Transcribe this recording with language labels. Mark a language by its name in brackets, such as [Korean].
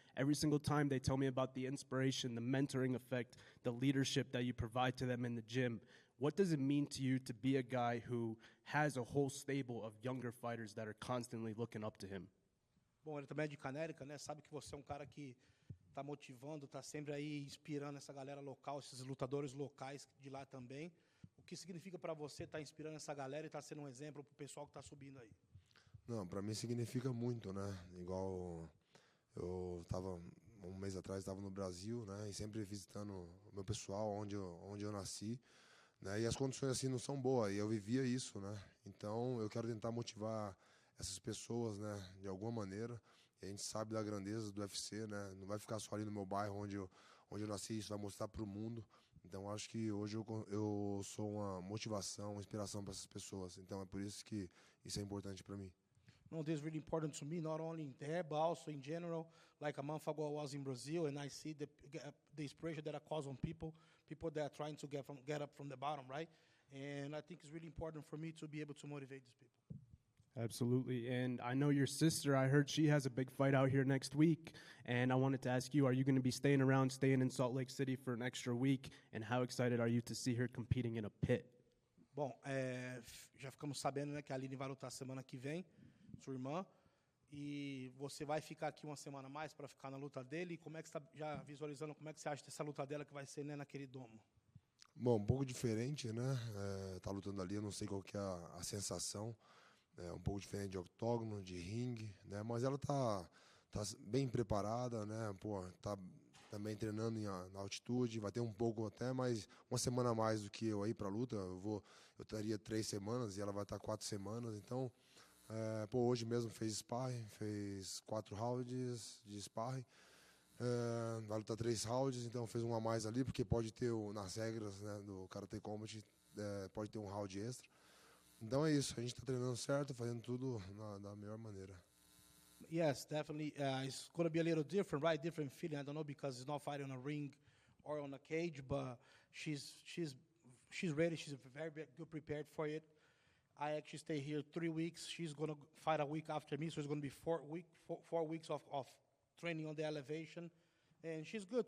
[English] Every single time they tell me about the inspiration, the mentoring effect, the leadership that you provide to them in the gym. What does it mean to you to be a guy who has a whole stable of younger fighters that are constantly looking up to him? [Portuguese] Bom, ele também é de Canérica, né? Sabe que você é um cara que está motivando, está sempre aí inspirando essa galera local, esses lutadores locais de lá também. O que significa para você estar inspirando essa galera e estar sendo um exemplo para o pessoal que está subindo aí? Não, para mim significa muito, né? Igual eu estava um mês atrás, estava no Brasil, né? E sempre visitando o meu pessoal, onde eu nasci. Né, e as condições assim não são boas, e eu vivia isso, né? Então eu quero tentar motivar essas pessoas, né, de alguma maneira. E a gente sabe da grandeza do UFC, né? Não vai ficar só ali no meu bairro onde eu nasci, isso vai mostrar para o mundo. Então acho que hoje eu sou uma motivação, uma inspiração para essas pessoas. Então é por isso que isso é importante para mim. [English] No, this is really important to me, not only there, but also in general. Like a month ago, I was in Brazil, and I see the inspiration that I cause on people that are trying to get up from the bottom, right? And I think it's really important for me to be able to motivate these people. Absolutely. And I know your sister, I heard she has a big fight out here next week. And I wanted to ask you, are you going to be staying in Salt Lake City for an extra week? And how excited are you to see her competing in a pit? [Portuguese] Bom, já ficamos sabendo, né, que a Aline vai lutar semana que vem, sua irmã. E você vai ficar aqui uma semana a mais para ficar na luta dele? E como é que você está já visualizando, como é que você acha dessa luta dela que vai ser, né, naquele domo? Bom, um pouco diferente, né? Tá lutando ali, eu não sei qual que é a sensação. É um pouco diferente de octógono, de ringue, né? Mas ela tá bem preparada, né? Tá também treinando na altitude, vai ter um pouco até, mas uma semana a mais do que eu aí para a luta. Eu estaria 3 semanas e ela vai estar 4 semanas, então... hoje mesmo fez sparring, fez 4 rounds de sparring, vai lutar 3 rounds, então fez um a mais ali, porque pode ter, nas regras, né, do Karate Combat, pode ter um round extra. Então é isso, a gente está treinando certo, fazendo tudo da melhor maneira. [English] Yes, definitely. It's going to be a little different, right? Different feeling. I don't know because it's not fighting on a ring or on a cage, but she's ready. She's very good prepared for it. I actually stay here 3 weeks. She's going to fight a week after me, so it's going to be 4 weeks of training on the elevation. And she's good.